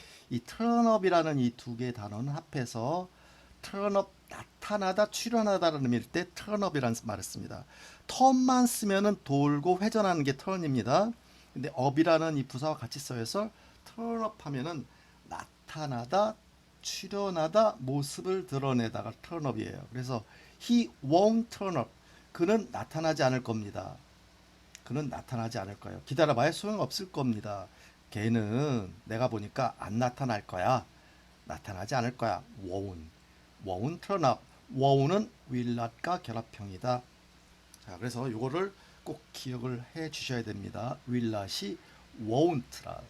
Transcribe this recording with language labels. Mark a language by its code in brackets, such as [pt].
[ko] 이 turn up이라는 이 두 개의 단어는 합해서 turn up, 나타나다, 출현하다라는 의미일 때 turn up이라는 말을 씁니다. turn만 쓰면은 돌고 회전하는 게 turn입니다. 근데 up이라는 이 부사와 같이 써서 turn up 하면은 나타나다, 출현하다, 모습을 드러내다가 turn up이에요. 그래서 [en] he won't turn up. [ko] 그는 나타나지 않을 겁니다. 그는 나타나지 않을 거예요. 기다려봐야 소용없을 겁니다. 걔는 내가 보니까 안 나타날 거야. 나타나지 않을 거야. [en] won't turn up. [ko] won't은 will not과 결합형이다. 자, 그래서 이거를 꼭 기억을 해 주셔야 됩니다. will not이 won't라.